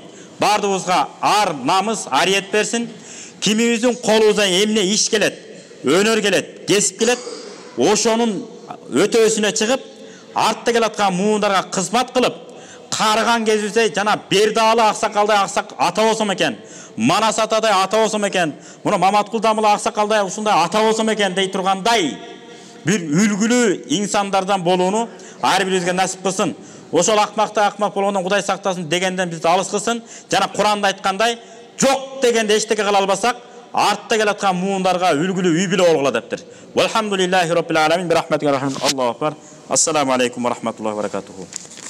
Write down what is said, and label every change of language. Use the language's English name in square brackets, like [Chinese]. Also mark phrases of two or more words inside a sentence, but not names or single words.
[Kyrgyz] Бардыгыбызга ар намыс, ариет берсин. Кимибиздин колубуздан эмне иш келет, өнөр келет, кесип келет, ошонун өтөөсүнө чыгып, артта келаткан муундарга кызмат кылып, карыган кезибизде жана Бердалы аксакалдай ата болсом экен, Манас атадай ата болсом экен, муну Маматкул Дамыл аксакалдай ушундай ата болсом экен дей тургандай бир үлгүлүү инсандардан болууну ар бирибизге насип кылсын. Ошол акмакта акмак болгондон Кудай сактасын дегенден бизди алыс кылсын. Жана Куранда айткандай, жок дегенде эчтеке кыла албасак, артта келаткан муундарга үлгүлүү үй бүлө болгула дептир. [Arabic] والحمد لله رب العالمين، برحمتك رحمن. الله أكبر. السلام عليكم ورحمة الله وبركاته.